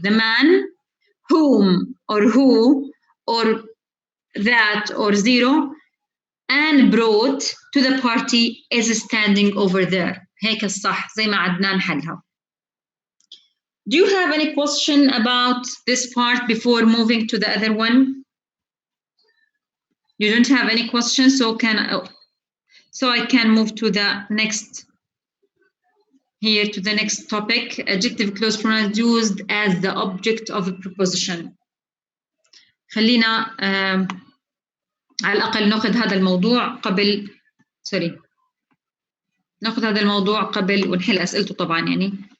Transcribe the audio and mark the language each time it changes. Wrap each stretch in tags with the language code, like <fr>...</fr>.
<en>The man whom or who or that or zero and brought to the party is standing over there.</en> <ar>هيك الصح زي ما عدنان حلها.</ar> <en>Do you have any question about this part before moving to the other one? You don't have any questions, so I can move to the next here to the next topic. Adjective clause pronouns used as the object of a preposition.</en> <ar>خلينا على الأقل نأخذ هذا الموضوع قبل نأخذ هذا الموضوع قبل ونحل أسئلته طبعا يعني.</ar>